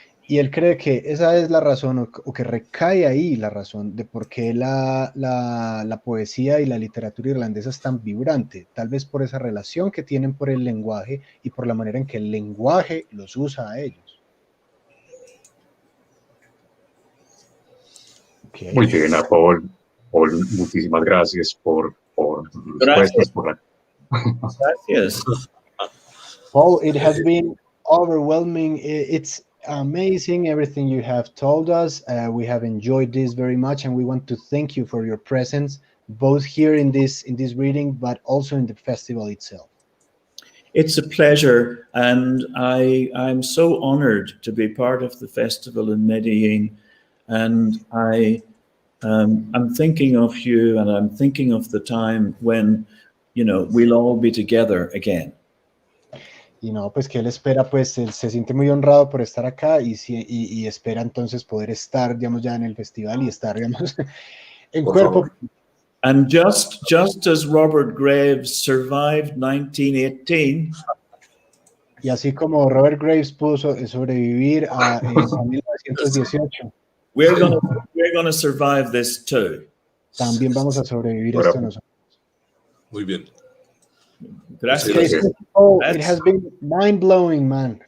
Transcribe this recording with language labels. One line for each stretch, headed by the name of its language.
Spanish: Y él cree que esa es la razón, o que recae ahí la razón de por qué la poesía y la literatura irlandesa es tan vibrante, tal vez por esa relación que tienen por el lenguaje y por la manera en que el lenguaje los usa a ellos.
English: Okay.
Spanish: Muy bien, Paul. Paul, muchísimas gracias por respuestas. Gracias.
English: Paul, it has been overwhelming. It's amazing everything you have told us. We have enjoyed this very much, and we want to thank you for your presence, both here in this reading, but also in the festival itself. It's a pleasure, and I'm so honored to be part of the festival in Medellin, and I'm thinking of you, and I'm thinking of the time when, we'll all be together again.
Spanish: Y no, pues que él espera, pues él se siente muy honrado por estar acá y espera entonces poder estar, digamos, ya en el festival y estar, digamos, en Por cuerpo. favor.
English: And just as Robert Graves survived 1918,
Spanish: y así como Robert Graves pudo sobrevivir a 1918,
English: we're gonna survive this too.
Spanish: también vamos a sobrevivir esto nosotros. Muy bien. Gracias.
English: Oh, it has been mind-blowing, man.